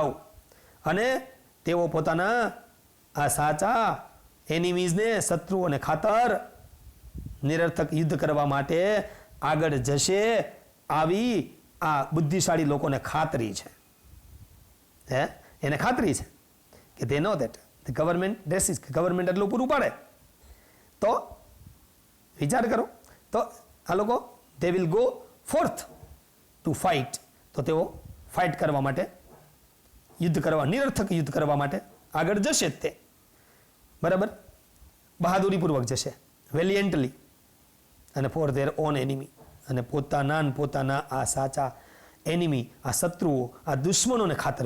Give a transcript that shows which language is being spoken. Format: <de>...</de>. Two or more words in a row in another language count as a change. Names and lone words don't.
<gu>અને તેઓ પોતાના આ સાચા એનિમીઝને, શત્રુઓને ખાતર નિરર્થક યુદ્ધ કરવા માટે આગળ જશે. આવી આ બુદ્ધિશાળી લોકોને ખાતરી છે. હે એને ખાતરી છે કે</gu> <en>they know that the government dresses,</en> <gu>ગવર્મેન્ટ એટલું પૂરું પાડે. તો વિચાર કરો, તો આ લોકો</gu> <en>they will go forth to fight.</en> <gu>તો તેઓ ફાઇટ કરવા માટે, યુદ્ધ કરવા, નિરર્થક યુદ્ધ કરવા માટે આગળ જશે તે, બરાબર, બહાદુરીપૂર્વક જશે, વેલિયન્ટલી, અને</gu> <en>for their own enemy,</en> <gu>અને પોતાના આ સાચા એનિમી, આ શત્રુઓ, આ દુશ્મનોને ખાતર.</gu>